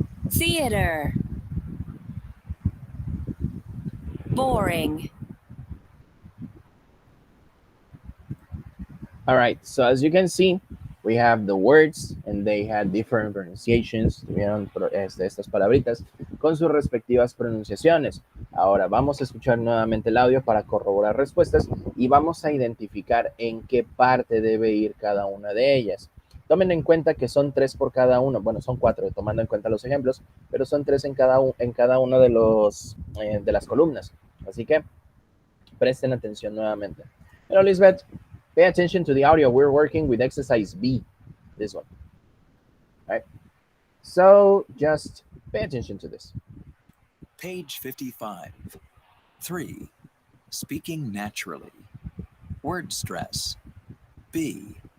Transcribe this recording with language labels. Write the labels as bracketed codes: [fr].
[en] Theater. Boring. All right, so as you can see, we have the words and they had different pronunciations. [es] Tuvieron estas palabritas con sus respectivas pronunciaciones. Ahora vamos a escuchar nuevamente el audio para corroborar respuestas y vamos a identificar en qué parte debe ir cada una de ellas. Tomen en cuenta que son 3 por cada uno. Bueno, son 4 tomando en cuenta los ejemplos, pero son 3 en cada uno de las columnas. Así que presten atención nuevamente. [en] Hello, Lisbeth. Pay attention to the audio. We're working with exercise B, this one. All right. So just pay attention to this. Page 55. 3. Speaking naturally. Word stress. B.